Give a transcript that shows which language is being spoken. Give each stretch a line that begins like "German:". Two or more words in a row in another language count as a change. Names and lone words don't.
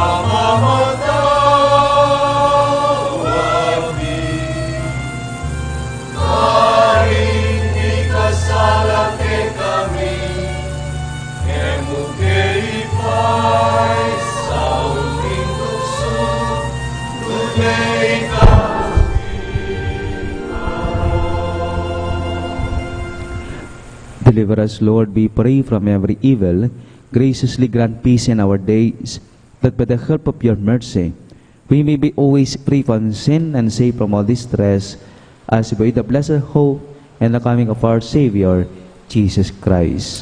Pampanga: pamamatawad mi, maring ikasala kay kami, kemu kay ipay sa uling tukso.
English: Deliver us, Lord, we pray, from every evil. Graciously grant peace in our days, that by the help of your mercy, we may be always free from sin and safe from all distress, as we wait the blessed hope and the coming of our Savior, Jesus Christ.